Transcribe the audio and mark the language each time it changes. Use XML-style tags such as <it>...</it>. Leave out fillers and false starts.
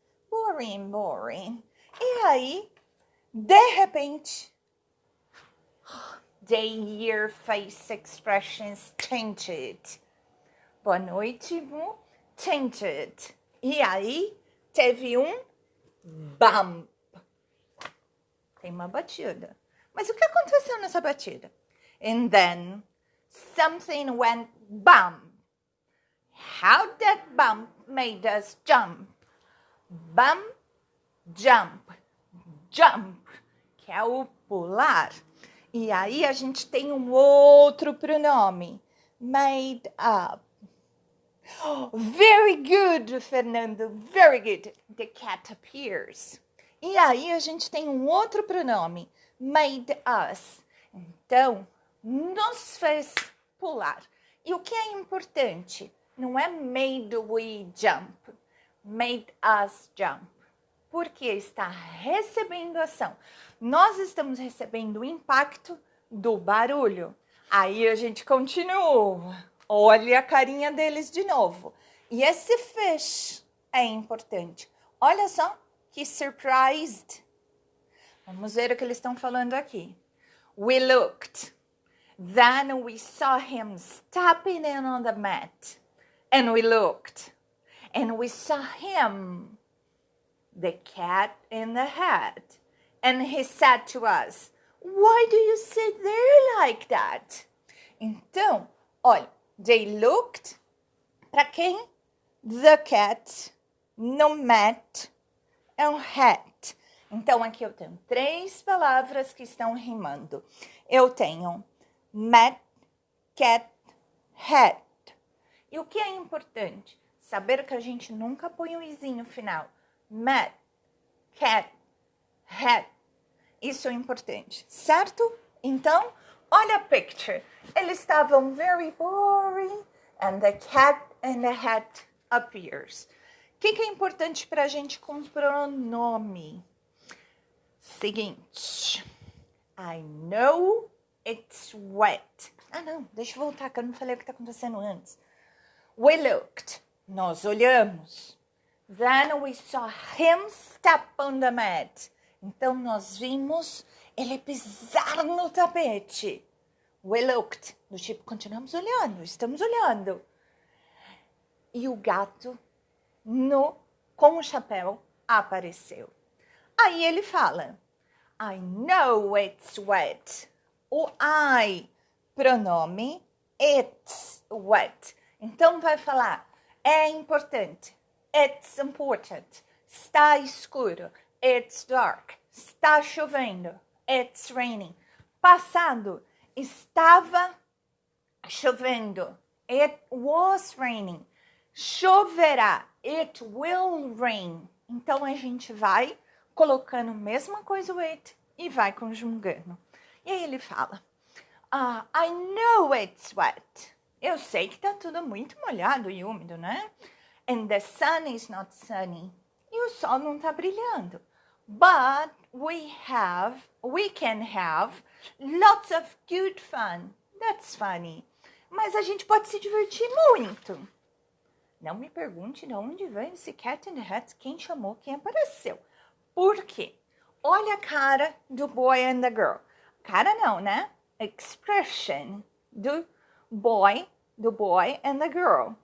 <en>Boring.</en> <pt>E aí, de repente,</pt> <en>the year face expressions changed.</en> <pt>Boa noite, Mu. Changed. E aí, teve um bump. Tem uma batida. Mas o que aconteceu nessa batida?</pt> <en>And then, something went bump. How that bump made us jump.</en> <pt>Bump, jump, jump, que é o pular. E aí a gente tem um outro pronome.</pt> <en>Made up. Very good, Fernando. Very good. The cat appears.</en> <pt>E aí a gente tem um outro pronome.</pt> <en>Made us.</en> <pt>Então, nos fez pular. E o que é importante? Não é</pt> <en>made we jump. Made us jump.</en> <pt>Porque está recebendo ação. Nós estamos recebendo o impacto do barulho. Aí a gente continua. Olha a carinha deles de novo. E esse fish é importante. Olha só que surprised. Vamos ver o que eles estão falando aqui.</pt> <en>We looked. Then we saw him stepping in on the mat. And we looked. And we saw him, the cat in the hat. And he said to us, why do you sit there like that?</en> <pt>Então, olha,</pt> <en>they looked,</en> <pt>para quem?</pt> <en>The cat, no mat, and hat.</en> <pt>Então, aqui eu tenho 3 palavras que estão rimando. Eu tenho mat, cat, hat. E o que é importante? Saber que a gente nunca põe o izinho no final. Mat, cat, hat. Isso é importante, certo? Então, olha a picture. Eles estavam</pt> <en>very boring and the cat and the hat appears.</en> <pt>O que é importante para a gente com pronome?</pt> <en>Seguinte. I know it's wet. Ah, não.</en> <pt>Deixa eu voltar, que eu não falei o que está acontecendo antes.</pt> <en>We looked.</en> <pt>Nós olhamos.</pt> <en>Then we saw him step on the mat.</en> <pt>Então, nós vimos ele pisar no tapete.</pt> <en>We looked.</en> <pt>Do tipo, continuamos olhando, estamos olhando. E o gato, com o chapéu, apareceu. Aí ele fala,</pt> <en>I know it's wet.</en> <pt>O I, pronome, it's wet. Então, vai falar, é importante.</pt> <en>It's important.</en> <pt>Está escuro.</pt> <en>It's dark.</en> <pt>Está chovendo.</pt> <en>It's raining.</en> <pt>Passado. Estava chovendo.</pt> <en>It was raining.</en> <pt>Choverá.</pt> <en>It will rain.</en> <pt>Então, a gente vai colocando a mesma coisa, o it, e vai conjugando. E aí ele fala,</pt> <en>I know it's wet.</en> <pt>Eu sei que tá tudo muito molhado e úmido, né?</pt> <en>And the sun is not sunny.</en> <pt>E o sol não tá brilhando.</pt> <en>But we can have lots of good fun. That's funny.</en> <pt>Mas a gente pode se divertir muito. Não me pergunte de onde vem esse cat in the hat, quem chamou, quem apareceu. Por quê? Olha a cara do</pt> <en>boy and the girl.</en> <pt>Cara não, né? Expression do</pt> <en>boy and the girl.</en>